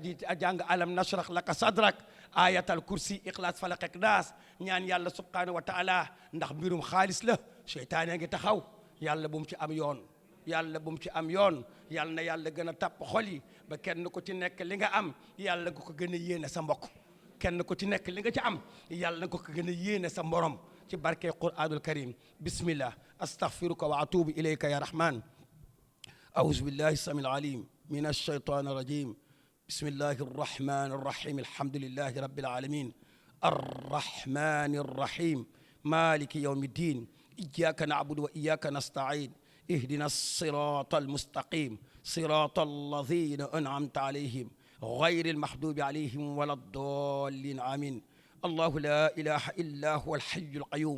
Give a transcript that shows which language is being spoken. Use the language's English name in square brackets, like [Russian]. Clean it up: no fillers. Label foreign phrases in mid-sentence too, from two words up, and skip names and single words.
[Wolof] di jàng [Arabic] ألم نشرح لك صدرك [Wolof] ayatal kursi ikhlas falaq ak naas ñaan yàlla [Arabic] سبحانه وتعالى [Wolof] ndax mbirum xaalis la seytaane ngi taxaw yàlla bu mu ci am yoon yàlla bu mu ci am yoon yàlla na yàlla gën a tàpp xol yi ba kenn ku ci nekk li nga am yàlla nga ko gën a yéene sa mbokk kenn ku ci nekk li nga ci am yàlla nga ko gën a yéene sa morom ci barke Qur'anul Karim [Arabic] بسم الله أستغفرك وأتوب إليك يا رحمن أعوذ بالله السميع العليم من الشيطان الرجيم بسم الله الرحمن الرحيم الحمد لله رب العالمين الرحمن الرحيم مالك يوم الدين إياك نعبد وإياك نستعين اهدنا الصراط المستقيم صراط الذين أنعمت عليهم غير المحضوب عليهم ولا الضالين آمين الله لا إله إلا هو الحي القيوم